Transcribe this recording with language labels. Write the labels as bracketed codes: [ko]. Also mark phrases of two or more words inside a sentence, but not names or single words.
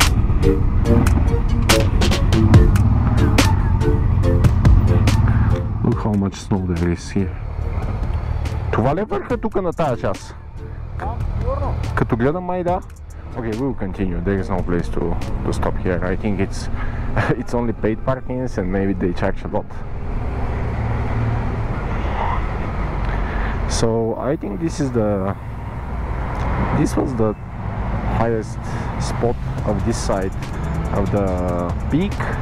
[en] Look how much snow there is here. [bg] Това ли е върха тук на тази част? Като гледам май да. [en] Okay, we'll continue. There is no place to stop here. I think it's only paid parkings and maybe they charge a lot. So I think this was the highest spot of this side of the peak.